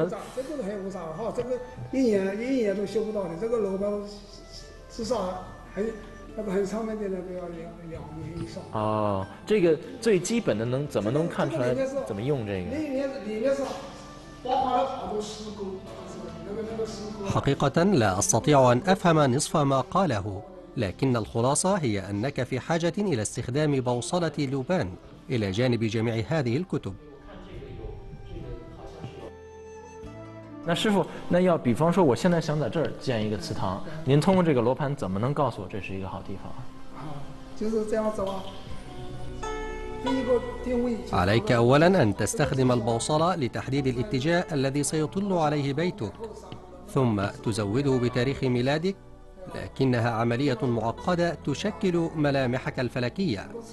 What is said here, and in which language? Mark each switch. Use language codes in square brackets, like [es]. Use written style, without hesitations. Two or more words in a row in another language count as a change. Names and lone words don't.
[zh] 这个很复杂哈，这个一眼都修不到的。这个楼盘至少很上面的那个要2年以上。哦，这个最基本的怎么能看出来怎么用这个？里面是包含了好多施工。 [ar] حقيقة لا أستطيع أن أفهم نصف ما قاله، لكن الخلاصة هي أنك في حاجة إلى استخدام بوصلة لوبان إلى جانب جميع هذه الكتب. [zh] 那师傅，那要比方说，我现在想在这儿建一个祠堂，您通过这个楼盘怎么能告诉我这是一个好地方？就是这样子啊。 [ar] عليك أولاً أن تستخدم البوصلة لتحديد الاتجاه الذي سيطل عليه بيتك، ثم تزوده بتاريخ ميلادك، لكنها عملية معقدة تشكل ملامحك الفلكية.